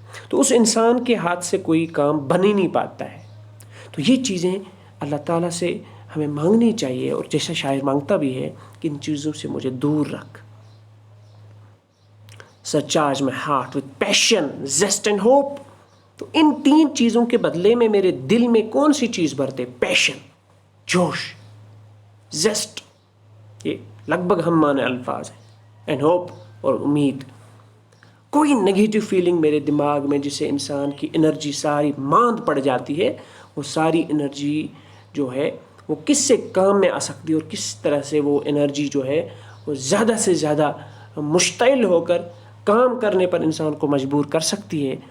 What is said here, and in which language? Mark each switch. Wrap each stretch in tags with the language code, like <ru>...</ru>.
<ur>تو اس انسان کے ہاتھ سے کوئی کام بن ہی نہیں پاتا ہے. تو یہ چیزیں اللہ تعالیٰ سے ہمیں مانگنی چاہیے، اور جیسا شاعر مانگتا بھی ہے کہ ان چیزوں سے مجھے دور رکھ.</ur> <en>Surcharge my heart with passion, zest and hope.</en> <ur>تو ان تین چیزوں کے بدلے میں میرے دل میں کون سی چیز بھرتے؟ پیشن، جوش، زیسٹ. یہ لگ بھگ ہم معنی الفاظ ہیں. اینڈ ہوپ، اور امید. کوئی نگیٹو فیلنگ میرے دماغ میں جسے انسان کی انرجی ساری ماند پڑ جاتی ہے، وہ ساری انرجی جو ہے وہ کس سے کام میں آ سکتی ہے اور کس طرح سے وہ انرجی جو ہے وہ زیادہ سے زیادہ مشتعل ہو کر کام کرنے پر انسان کو مجبور کر سکتی ہے.</ur>